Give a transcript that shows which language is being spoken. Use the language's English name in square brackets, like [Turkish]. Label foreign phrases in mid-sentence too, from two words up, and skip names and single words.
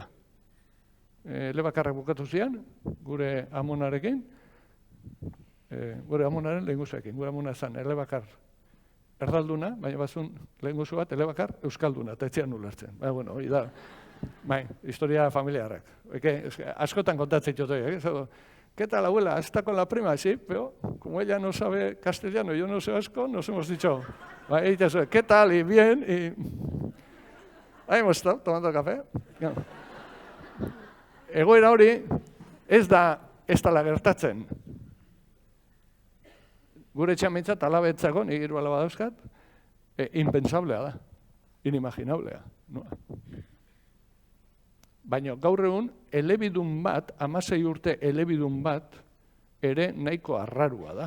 [Basque] Elebakarrak bukatu zian, gure amonarekin, gure amonaren lehengusuekin, gure amona zan elebakar erdalduna, baina bazun lehengusu bat elebakar euskalduna, eta etxean ulertzen. Hori da, historia familiarrak. Askotan kontatzen jotoiak, [Spanish] ¿qué tal, abuela? ¿Está con la prima? Sí, pero como ella no sabe castellano y yo no sé vasco, nos hemos dicho, ¿qué tal? Y bien, y ahí hemos estado tomando café. [Basque] Egoera hori ez da gertatzen. Gure etxamintzat alabetzako, nik hiru alaba dauzkat, impensablea da, inimaginablea. Baina gaur egun, elebidun bat, 16 urte elebidun bat, ere nahiko arrarua da.